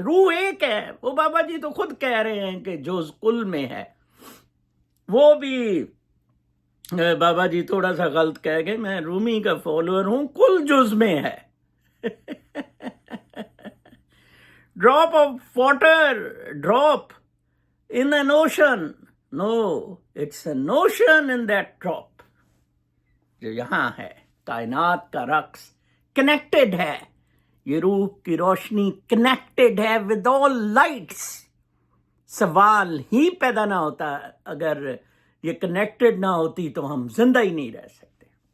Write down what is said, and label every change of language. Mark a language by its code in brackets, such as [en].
[ur] روح ایک ہے، وہ بابا جی تو خود کہہ رہے ہیں کہ جز کل میں ہے. وہ بھی بابا جی تھوڑا سا غلط کہہ گئے، میں رومی کا فالوور ہوں، کل جز میں ہے. [en] Drop of water, drop in an ocean. No, it's an ocean in that drop. [ur] جو یہاں ہے، کائنات کا رقص کنیکٹڈ ہے. یہ روح کی روشنی کنیکٹڈ ہے [en] with all lights. [ur] سوال ہی پیدا نہ ہوتا اگر یہ کنیکٹڈ نہ ہوتی تو ہم زندہ ہی نہیں رہ سکتے.